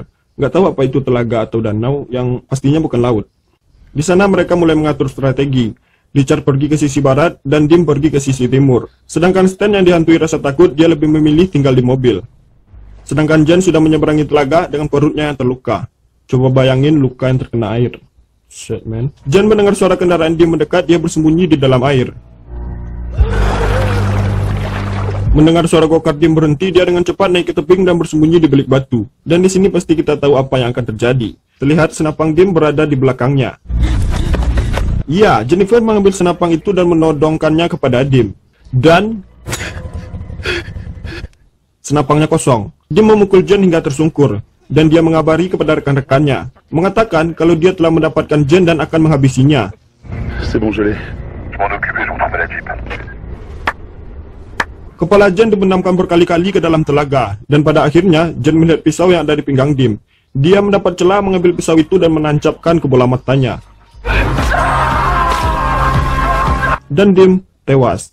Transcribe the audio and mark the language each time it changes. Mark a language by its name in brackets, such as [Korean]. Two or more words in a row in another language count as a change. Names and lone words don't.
[Indonesian] Nggak tahu apa itu telaga atau danau, yang pastinya bukan laut. Di sana mereka mulai mengatur strategi. Richard pergi ke sisi barat dan Dim pergi ke sisi timur. Sedangkan Stan yang dihantui rasa takut, dia lebih memilih tinggal di mobil. Sedangkan Jen sudah menyeberangi telaga dengan perutnya yang terluka. Coba bayangin luka yang terkena air. [English] Shit, man. [Indonesian] Jen mendengar suara kendaraan Dim mendekat, dia bersembunyi di dalam air. Mendengar suara go-kart Dim berhenti, dia dengan cepat naik ke tebing dan bersembunyi di balik batu. Dan di sini pasti kita tahu apa yang akan terjadi. Terlihat senapang Dim berada di belakangnya. Ya, Jennifer mengambil senapang itu dan menodongkannya kepada Dim. Dan senapangnya kosong. Dim memukul Jen hingga tersungkur. Dan dia mengabari kepada rekan-rekannya, mengatakan kalau dia telah mendapatkan Jen dan akan menghabisinya. [French] C'est bon, je l'ai. Je m'en occupe et je vous la jeep. [Indonesian] Kepala Jen dibenamkan berkali-kali ke dalam telaga. Dan pada akhirnya, Jen melihat pisau yang ada di pinggang Dim. Dia mendapat celah mengambil pisau itu dan menancapkan ke bola matanya. Dan Dim tewas.